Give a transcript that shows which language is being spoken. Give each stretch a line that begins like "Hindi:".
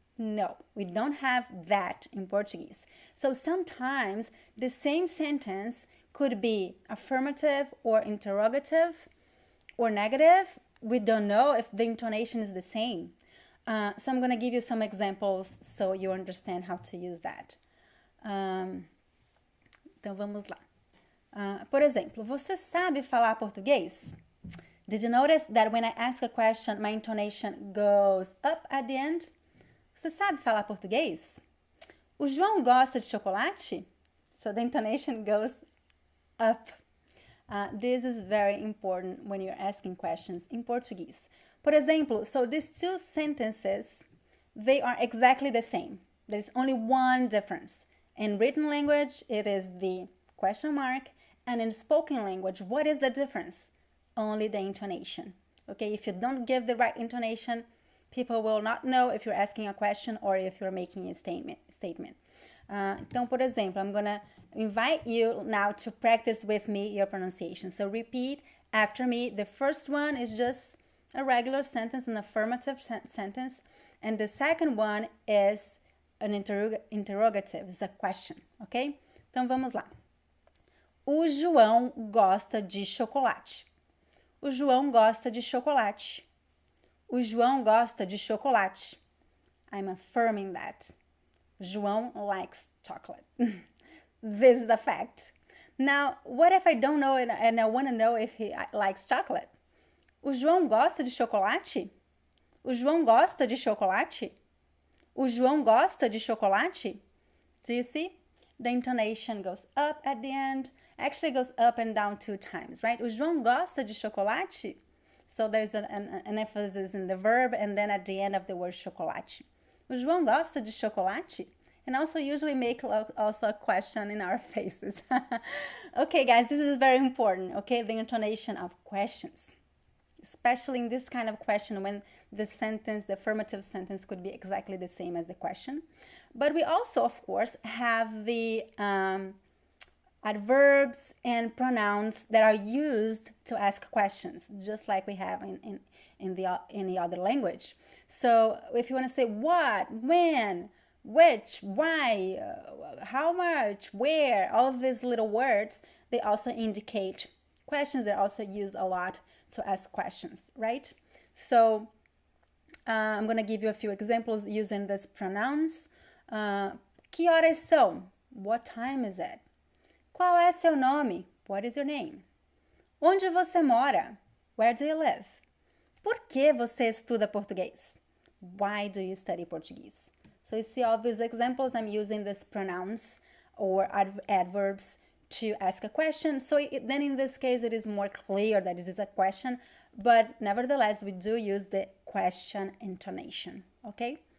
English: No, we don't have that in Portuguese. So sometimes the same sentence could be affirmative or interrogative or negative. We don't know if the intonation is the same. So I'm going to give you some examples so you understand how to use that.
Portuguese: Então vamos lá. Por exemplo, você sabe falar português?
English: Did you notice that when I ask a question, my intonation goes up at the end?
Portuguese: Você sabe falar português? O João gosta de chocolate?
English: So the intonation goes up. This is very important when you're asking questions in Portuguese.
Portuguese: Por exemplo,
English: so these two sentences, they are exactly the same. There's only one difference. In written language, it is the question mark, and in spoken language, what is the difference? Only the intonation. Okay, if you don't give the right intonation, people will not know if you're asking a question or if you're making a statement.
Portuguese: Então, por exemplo,
English: I'm gonna invite you now to practice with me your pronunciation. So repeat after me. The first one is just a regular sentence, an affirmative sentence, and the second one is an interrogative, it's a question, ok?
Portuguese: Então vamos lá. O João gosta de chocolate. O João gosta de chocolate. O João gosta de chocolate.
English: I'm affirming that. João likes chocolate. This is a fact. Now, what if I don't know and I want to know if he likes chocolate?
Portuguese: O João gosta de chocolate? O João gosta de chocolate? O João gosta de chocolate?
English: Do you see? The intonation goes up at the end. Actually goes up and down 2 times, right?
Portuguese: O João gosta de chocolate?
English: So there's an emphasis in the verb and then at the end of the word chocolate.
Portuguese: O João gosta de chocolate?
English: And also usually make also a question in our faces. Okay, guys, this is very important, okay? The intonation of questions. Especially in this kind of question when the sentence, the affirmative sentence could be exactly the same as the question. But we also, of course, have the adverbs and pronouns that are used to ask questions, just like we have in the other language. So if you want to say what, when, which, why, how much, where, all of these little words, they also indicate questions. They're also used a lot to ask questions, right? So I'm going to give you a few examples using these pronouns.
Portuguese: Que horas são?
English: What time is it?
Portuguese: Qual é seu nome?
English: What is your name?
Portuguese: Onde você mora?
English: Where do you live?
Portuguese: Por que você estuda português?
English: Why do you study Portuguese? So you see all these examples, I'm using these pronouns or adverbs to ask a question. So then in this case, it is more clear that this is a question, but nevertheless, we do use the question intonation, okay?